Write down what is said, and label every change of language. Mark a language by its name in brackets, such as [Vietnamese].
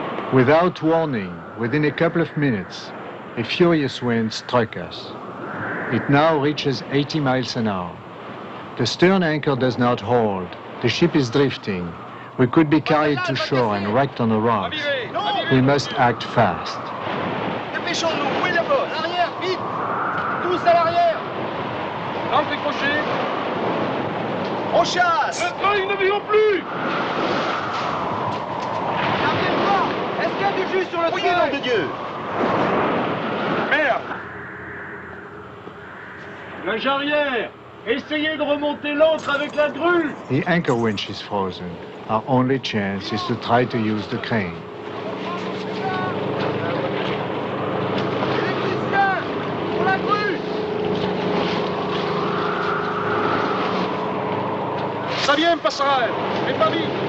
[English] Without warning, within a couple of minutes, a furious wind struck us. It now reaches 80 miles an hour. The stern anchor does not hold. The ship is drifting. We could be carried to shore and wrecked on the rocks. We must act fast. [French] Dépêchons-nous, où est la bosse? L'arrière, vite! Tous à l'arrière! L'encre est crochée. On chasse! Le train, ils ne vient plus! N'arrive pas! Est-ce qu'il y a du jus sur le train? Nom de Dieu! Merde! Plage arrière! Essayez de remonter l'ancre avec la grue! [English] The anchor winch is frozen. Our only chance is to try to use the crane. [French] Électricien! Pour la grue! Ça vient, passerelle! Mais pas vite!